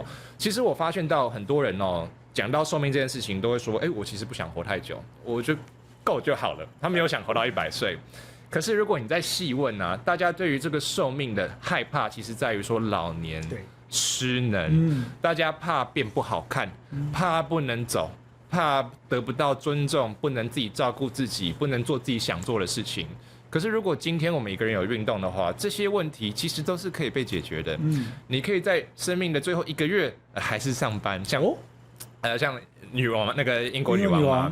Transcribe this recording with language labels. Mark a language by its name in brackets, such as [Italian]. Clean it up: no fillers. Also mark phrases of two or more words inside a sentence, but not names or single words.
[Chinese] 其實我發現到很多人哦，講到壽命這件事情，都會說，我其實不想活太久，我就夠就好了。他沒有想活到100歲。可是如果你再細問啊，大家對於這個壽命的害怕，其實在於說老年、失能，大家怕變不好看，怕不能走，怕得不到尊重，不能自己照顧自己，不能做自己想做的事情。可是如果今天我們一個人有運動的話，這些問題其實都是可以被解決的。你可以在生命的最後1個月還是上班，像女王那個英國女王嘛。